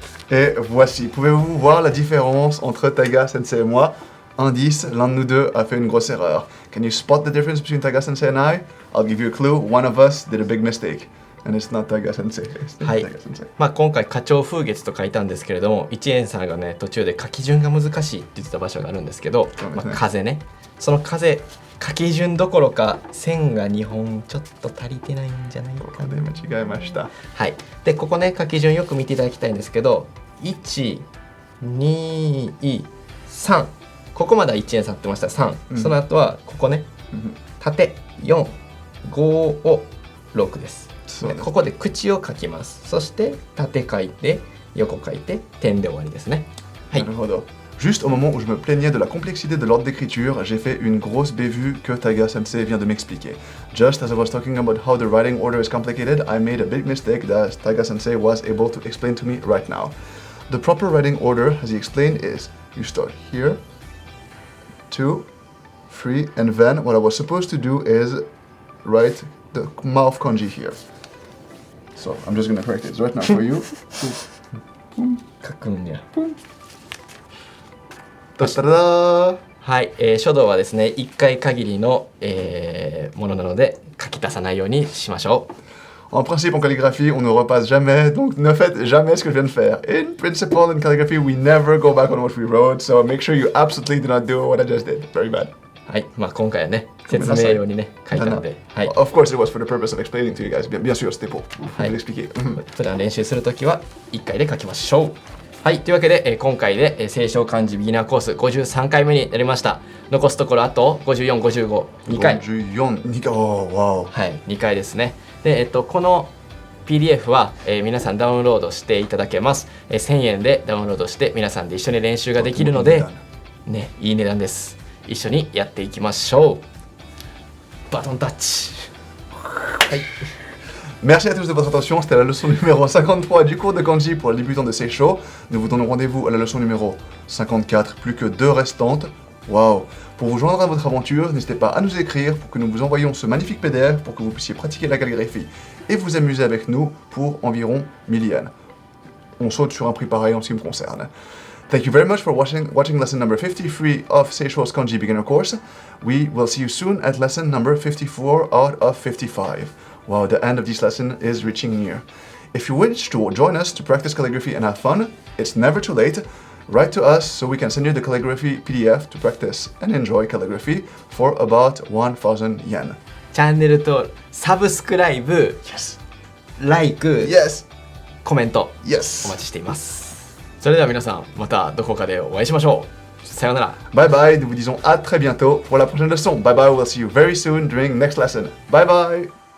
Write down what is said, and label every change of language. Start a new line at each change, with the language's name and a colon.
French: Et voici, pouvez-vous voir la différence entre Taiga Sensei et moi? Indice, l'un de nous deux a fait une grosse erreur.
English: Can you spot the difference between Taiga Sensei and I? I'll give you a clue. One of us did a big mistake. And it's not Taiga Sensei. It's
Japanese: はい
English: Taiga Sensei.
Japanese: 今回花鳥風月と書いたんですけれども、一円さんがね途中で書き順が難しいって言ってた場所があるんですけど、そうですね風ね、その風書き順どころか線が2本ちょっと足りてないんじゃないかな。間違えました。はい。でここね書き順よく見ていただきたいんですけど、1、2、3、ここまでは1円さんってました3、うんその後はここね縦4、5を6です。そうです。ここで口を書きます。そして縦書いて横書いて点で終わりですね。はい。
French: Juste au moment où je me plaignais de la complexité de l'ordre d'écriture, j'ai fait une grosse bévue que Taiga Sensei vient de m'expliquer.
English: Just as I was talking about how the writing order is complicated, I made a big mistake that Taiga Sensei was able to explain to me right now. The proper writing order, as he explained, is you start here, 2, 3, and then what I was supposed to do is write the mouth kanji here. So I'm just gonna correct it right now for you.
Japanese: 書くんや。 Ta-da-da! はい、書道はですね1回限りの、ものなので書き足さないようにしましょう。
French: En principe, en calligraphie, on ne repasse jamais, donc ne faites jamais ce que je viens de faire.
English: In principle, in calligraphy, we never go back on what we wrote, so make sure you absolutely do not do what I just did. Very bad.
Japanese: はい、今回はね説明用にね書いたので、はい。
English: Of course, it was for the purpose of explaining to you guys.
French: Bien sûr, c'était pour vous Ouais. l'expliquer.
Japanese: 普段練習するときは1回で書きましょう。はい、というわけで、今回で、清少漢字ビギナーコース53回目になりました。残すところあと54、55、2回。
English: 54, 2回.Oh, wow.
Japanese: はい、2回ですね。で、この PDF は、皆さんダウンロードしていただけます。 1000円でダウンロードして皆さんで一緒に練習ができるので、ね、いい値段です。一緒にやっていきましょう。バトンタッチ。はい。
French: Merci à tous de votre attention, c'était la leçon numéro 53 du cours de kanji pour les débutants de Seisho. Nous vous donnons rendez-vous à la leçon numéro 54, plus que 2 restantes. Waouh! Pour vous joindre à votre aventure, n'hésitez pas à nous écrire pour que nous vous envoyions ce magnifique PDF pour que vous puissiez pratiquer la calligraphie et vous amuser avec nous pour environ 1000 yens. On saute sur un prix pareil en ce qui me concerne.
English: Thank you very much for watching lesson number 53 of Seisho's Kanji Beginner course. We will see you soon at lesson number 54 out of 55. Wow, the end of this lesson is reaching near. If you wish to join us to practice calligraphy and have fun, it's never too late. Write to us so we can send you the calligraphy PDF to practice and enjoy calligraphy for about 1,000 yen.
Japanese: チャンネルとサブスクライブ、
English: Yes. like、 Yes.
Japanese: コメント
English: Yes.
Japanese: お待ちしています。それでは皆さんまたどこかでお会いしましょう。さようなら。
English: Bye bye,
French: nous vous disons à très bientôt pour la prochaine leçon.
English: Bye bye, we'll see you very soon during next lesson. Bye bye.